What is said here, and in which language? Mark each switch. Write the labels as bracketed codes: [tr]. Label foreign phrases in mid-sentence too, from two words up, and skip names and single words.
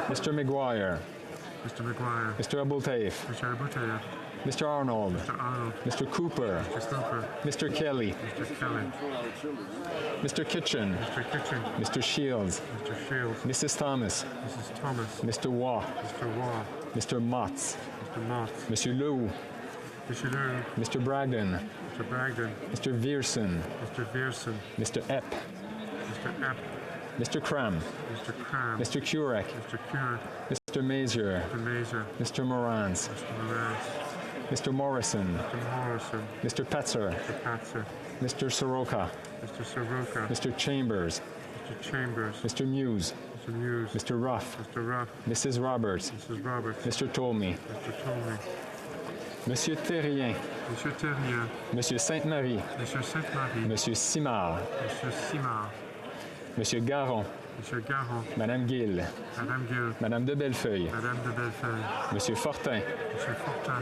[en] Mr. McGuire. Mr. McGuire. Mr. Abultaif. Mr. Abutayev. Mr. Arnold. Mr. Arnold. Mr. Cooper. Mr. Cooper. Mr. Kelly. Mr. Kelly. Mr. Kitchen. Mr. Kitchen. Mr. Shields. Mr. Shields. Mrs. Thomas. Mrs. Thomas. Mr. Waugh. Mr. Waugh. Mr. Motts. Mr. Mott. Monsieur Lew. Mr. Lew. Mr. Bragdon. Mr. Bragdon. Mr. Vierson. Mr. Vierson. Mr. Epp. Mr. Epp. Mr. Cram. Mr. Cram. Mr. Kurek. Mr. Curran. Mr. Mazier. Mr. Mazer. Mr. Morans. Mr. Morales. Mr. Morrison. Mr. Morrison. Mr. Petzer. Mr. Patzer. Mr. Soroka. Mr. Soroka. Mr. Chambers. Mr. Chambers. Mr. Muse. Mr. Muse. Mr. Ruff. Mr. Ruff. Mrs. Roberts. Mrs. Roberts. Mr. Tolmie. Mr. Tolmie. Monsieur Terrien. Monsieur Terrien. Monsieur Sainte-Marie. Monsieur Sainte-Marie. Monsieur Simard. Monsieur Simard. Monsieur Garon. Monsieur Garon. Madame Gill. Madame Gill. Madame de Bellefeuille. Madame de Bellefeuille. Monsieur Fortin. Monsieur Fortin.